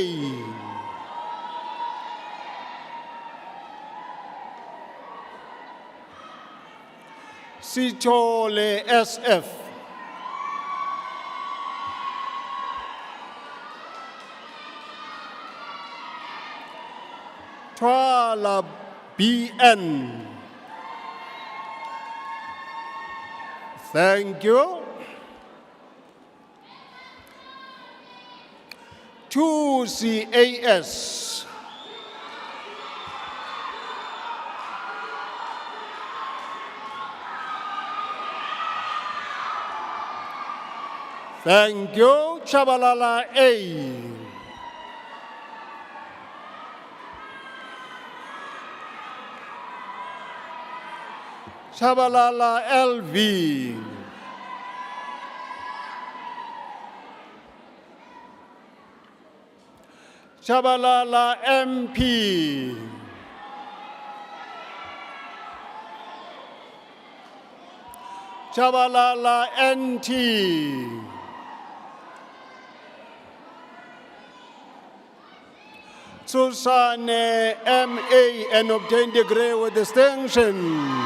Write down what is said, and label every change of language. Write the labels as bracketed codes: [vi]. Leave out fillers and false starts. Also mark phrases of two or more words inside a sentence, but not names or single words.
[en] Sithole SF. Twala BN. Thank you. 2CAS. Thank you. Chabalala A. Chabalala LV. Chabalala MP. Chabalala NT. Susane MA and obtained degree with distinction.